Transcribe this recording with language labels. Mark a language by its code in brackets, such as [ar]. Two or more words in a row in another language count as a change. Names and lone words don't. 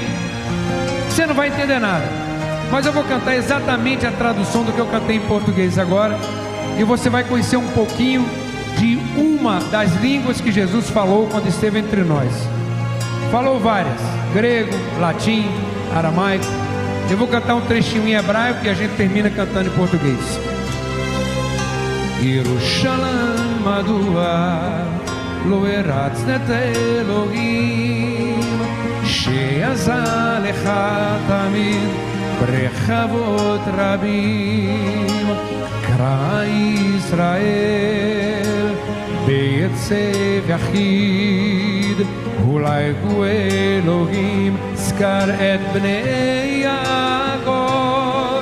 [pt] Você não vai entender nada, mas eu vou cantar exatamente a tradução do que eu cantei em português agora, e você vai conhecer um pouquinho de uma das línguas que Jesus falou quando esteve entre nós. Falou várias: grego, latim, aramaico. Eu vou cantar um trechinho em hebraico e a gente termina cantando em português. [he] ירושלים מדוע לא ארצנת אלהים שעזה לך תמיד ברחבות רבים קרא ישראל ביצב יחיד אולי הוא אלוהים זכר את בני יעקב.